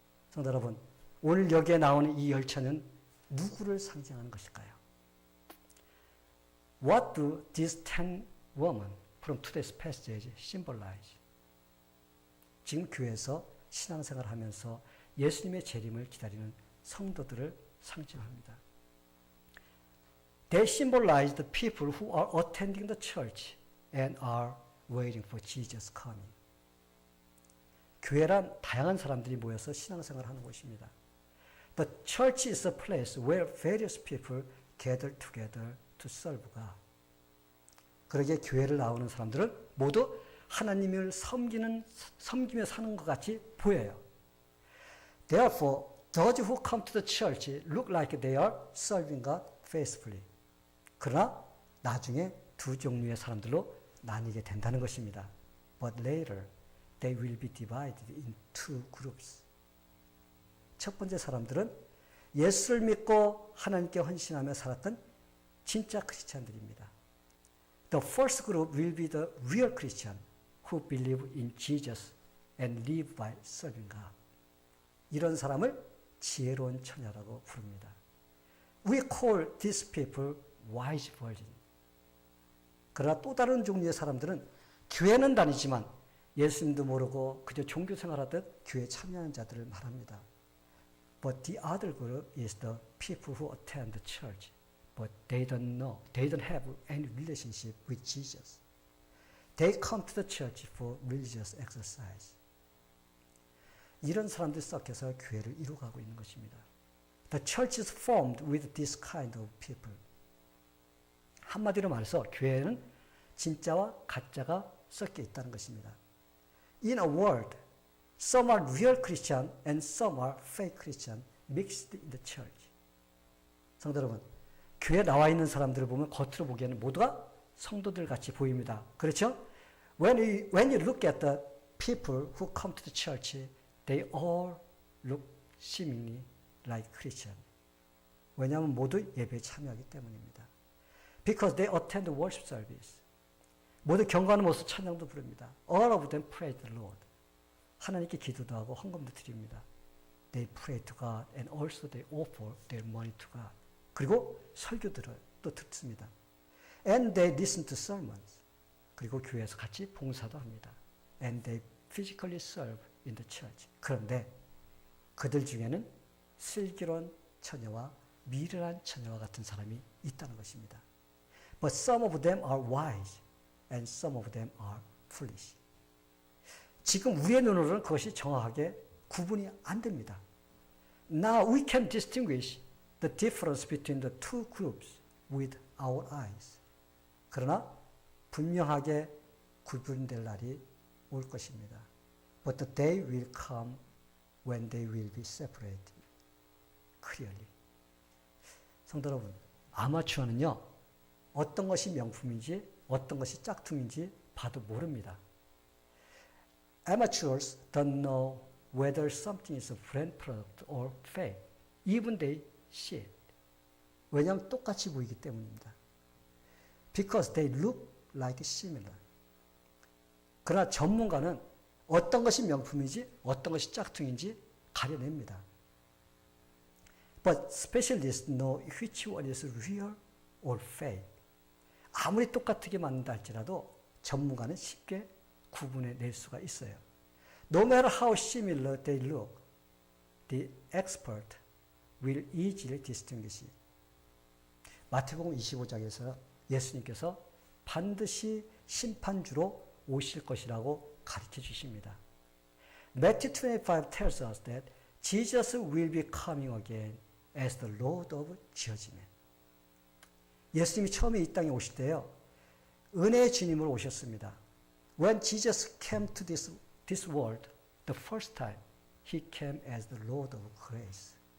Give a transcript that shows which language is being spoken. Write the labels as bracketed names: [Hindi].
[Korean] 성도 여러분, 오늘 여기에 나오는 이 열차는 누구를 상징하는 것일까요? [English] What do these 10 women from today's passage symbolize? [Korean] 지금 교회에서 신앙생활을 하면서 예수님의 재림을 기다리는 성도들을 상징합니다. [English] They symbolize the people who are attending the church and are waiting for Jesus coming. [Korean] 교회란 다양한 사람들이 모여서 신앙생활을 하는 곳입니다. [English] The church is a place where various people gather together to serve God. [Korean] 그러기에 교회를 나오는 사람들은 모두 하나님을 섬기며 사는 것 같이 보여요. [English] Therefore, those who come to the church look like they are serving God faithfully. [Korean] 그러나 나중에 두 종류의 사람들로 나뉘게 된다는 것입니다. [English] But later, they will be divided in two groups. [Korean] 첫 번째 사람들은 예수를 믿고 하나님께 헌신하며 살았던 진짜 크리스찬들입니다. [English] The first group will be the real Christian who believe in Jesus and live by serving God. [Korean] 이런 사람을 지혜로운 처녀라고 부릅니다. [English] We call these people wise virgin. [Korean] 그러나 또 다른 종류의 사람들은 교회는 다니지만 예수님도 모르고 그저 종교 생활하듯 교회에 참여하는 자들을 말합니다. [English] But the other group is the people who attend the church, but they don't know, they don't have any relationship with Jesus. They come to the church for religious exercise. [Korean] 이런 사람들이 섞여서 교회를 이루어가고 있는 것입니다. [English] The church is formed with this kind of people. [Korean] 한마디로 말해서 교회는 진짜와 가짜가 섞여 있다는 것입니다. [English] In a word, some are real Christian and some are fake Christian mixed in the church. [Korean] 성도 여러분, 교회에 나와 있는 사람들을 보면 겉으로 보기에는 모두가 성도들 같이 보입니다. 그렇죠? [English] When you look at the people who come to the church, they all look seemingly like Christian. [Korean] 왜냐하면 모두 예배에 참여하기 때문입니다. [English] Because they attend the worship service. [Korean] 모두 경건한 모습 찬양도 부릅니다. [English] All of them praise the Lord. [Korean] 하나님께 기도도 하고 헌금도 드립니다. [English] They pray to God and also they offer their money to God. [Korean] 그리고 설교들을 또 듣습니다. [English] And they listen to sermons. [Korean] 그리고 교회에서 같이 봉사도 합니다. [English] And they physically serve in the church. [Korean] 그런데 그들 중에는 슬기로운 처녀와 미련한 처녀와 같은 사람이 있다는 것입니다. [English] But some of them are wise and some of them are foolish. [Korean] 지금 우리의 눈으로는 그것이 정확하게 구분이 안 됩니다. [English] Now we can distinguish the difference between the two groups with our eyes. [Korean] 그러나 분명하게 구분될 날이 올 것입니다. [English] But the day will come when they will be separated clearly. [Korean] 성도 여러분, 아마추어는요, 어떤 것이 명품인지 어떤 것이 짝퉁인지 봐도 모릅니다. [English] Amateurs don't know whether something is a brand product or fake. Even they see it. [Korean] 왜냐하면 똑같이 보이기 때문입니다. [English] Because they look like similar. [Korean] 그러나 전문가는 어떤 것이 명품인지 어떤 것이 짝퉁인지 가려냅니다. [English] But specialists know which one is real or fake. [Korean] 아무리 똑같게 만든다 할지라도 전문가는 쉽게 구분해낼 수가 있어요. [English] No matter how similar they look, the expert will easily distinguish. [Korean] 마태복음 25장에서 예수님께서 반드시 심판주로 오실 것이라고 가르쳐 주십니다. [English] Matthew 25 tells us that Jesus will be coming again as the Lord of Judgment. [Korean] 예수님이 처음에 이 땅에 오실 때요, 은혜의 주님으로 오셨습니다. [English] When Jesus came to this world, the first time, He came as the Lord of Grace.